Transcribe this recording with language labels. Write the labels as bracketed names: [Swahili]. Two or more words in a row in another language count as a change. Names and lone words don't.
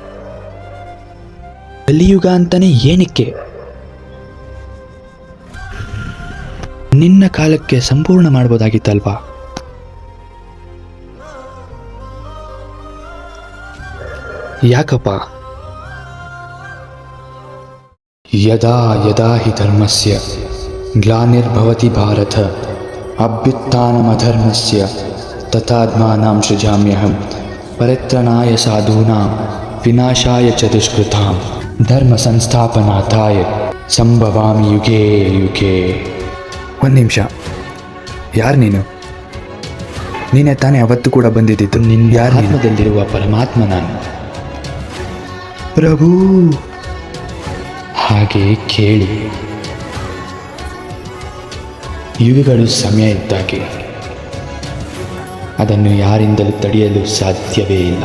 [Kannada] ಕಲಿಯುಗ ಅಂತಾನೆ ಏನಕ್ಕೆ? ನಿನ್ನ ಕಾಲಕ್ಕೆ ಸಂಪೂರ್ಣ ಮಾಡ್ಬೋದಾಗಿತ್ತಲ್ವಾ? ಯಾಕಪ್ಪ? [Sanskrit] ಯದಾ ಯದಾ ಹಿ ಧರ್ಮಸ್ಯ ಗ್ಲಾನಿರ್ಭವತಿ ಭಾರತ ಅಭ್ಯುತ್ಥಾನಮಧರ್ಮಸ್ಯ ತಥಾತ್ಮಾನಾಂ ಸೃಜಾಮ್ಯಹಂ ಪರಿತ್ರಾಣಾಯ ಸಾಧೂನಾಂ ವಿನಾಶಾಯ ಚ ದುಷ್ಕೃತಾಂ ಧರ್ಮ ಸಂಸ್ಥಾಪನಾರ್ಥಾಯ ಸಂಭವಾಮಿ ಯುಗೇ ಯುಗೇ. [Kannada] ಒಂದು ನಿಮಿಷ, ಯಾರು ನೀನು? ನೀನೇ ತಾನೇ ಅವತ್ತು ಕೂಡ ಬಂದಿದ್ದಿತ್ತು. ನಿನ್ನ ಆತ್ಮದಲ್ಲಿರುವ ಪರಮಾತ್ಮ ನಾನು. ಪ್ರಭು, ಹಾಗೆ ಕೇಳಿ. ಯುಗಗಳು ಸಮಯ ಇದ್ದಾಗೆ, ಅದನ್ನು ಯಾರಿಂದಲೂ ತಡೆಯಲು ಸಾಧ್ಯವೇ ಇಲ್ಲ.